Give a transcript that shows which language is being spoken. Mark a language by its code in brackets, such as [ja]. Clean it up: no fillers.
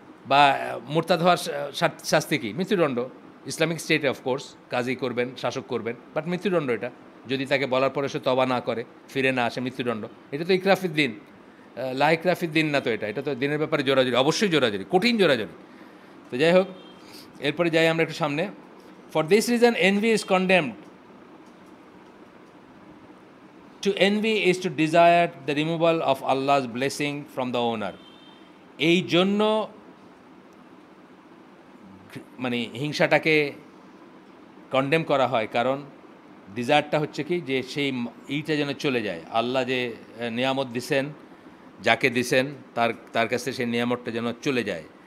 [bn] বা মুরতাদ হওয়ার শাস্তি কি? মৃত্যুদণ্ড। ইসলামিক স্টেটে অফকোর্স কাজী করবেন, শাসক করবেন, বাট মৃত্যুদণ্ড এটা। যদি তাকে বলার পরে সে তবা না করে, ফিরে না আসে, মৃত্যুদণ্ড। এটা তো ইকরাফির দিন, লাইকরাফির দিন না তো এটা। এটা তো দিনের ব্যাপারে জোরাজোরি, অবশ্যই জোরাজোরি, কঠিন জোরাজোরি। তো যাই হোক, এরপরে যাই আমরা একটু সামনে। [en] For this reason envy is condemned. To envy is to desire the removal of Allah's blessing from the owner. [bn] এই জন্য মানে হিংসাটাকে কন্ডেম করা হয়, কারণ ডিজায়ারটা হচ্ছে কি, যে সেই এইটা যেন চলে যায়। আল্লাহ যে নিয়ামত দিছেন, যাকে দিছেন তার কাছে সেই নিয়ামতটা যেন চলে যায়।